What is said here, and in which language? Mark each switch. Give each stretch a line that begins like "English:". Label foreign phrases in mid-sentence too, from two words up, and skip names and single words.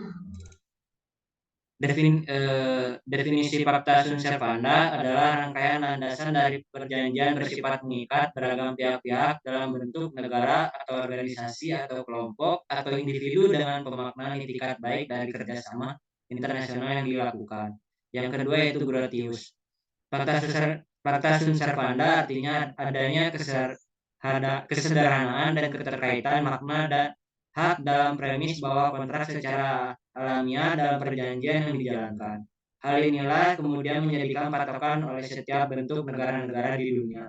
Indonesian: Definisi Pacta Sunt Servanda adalah rangkaian landasan dari perjanjian bersifat mengikat beragam pihak-pihak dalam bentuk negara atau organisasi atau kelompok atau individu dengan pemaknaan itikat baik dari kerjasama internasional yang dilakukan. Yang kedua yaitu Grotius. Fakta sunt servanda artinya adanya kesederhanaan dan keterkaitan makna dan hak dalam premis bahwa kontrak secara alamiah dalam perjanjian yang dijalankan. Hal inilah kemudian menjadikan patokan oleh setiap bentuk negara-negara di dunia.